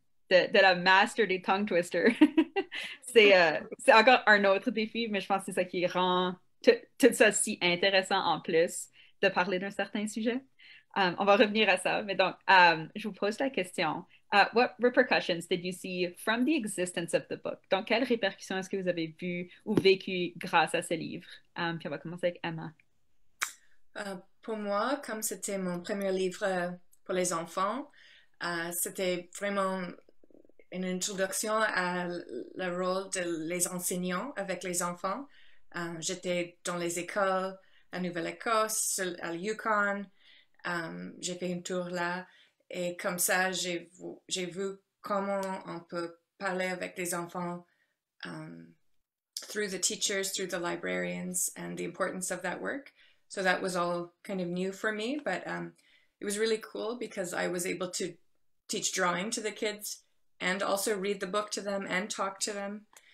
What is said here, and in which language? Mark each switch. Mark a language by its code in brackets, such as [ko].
[fr] de la master des tongue twisters. C'est encore un autre défi, mais je pense que c'est ça qui rend tout ça si intéressant en plus de parler d'un certain sujet. On va revenir à ça, mais donc, je vous pose la question. [en] What repercussions did you see from the existence of the book? [fr] Donc, quelles répercussions est-ce que vous avez vues ou vécues grâce à ce livre? Puis on va commencer avec Emma. Pour moi, comme c'était mon premier livre pour les enfants, c'était vraiment une introduction à le rôle de les enseignants avec les enfants. J'étais dans les écoles à Nouvelle-Écosse, à Yukon. J'ai fait un tour là et comme ça, j'ai vu comment on peut parler avec les enfants [en] through the teachers, through the librarians, and the importance of that work. So that was all kind of new for me, but it was really cool because I was able to teach drawing to the kids and also read the book to them and talk to them.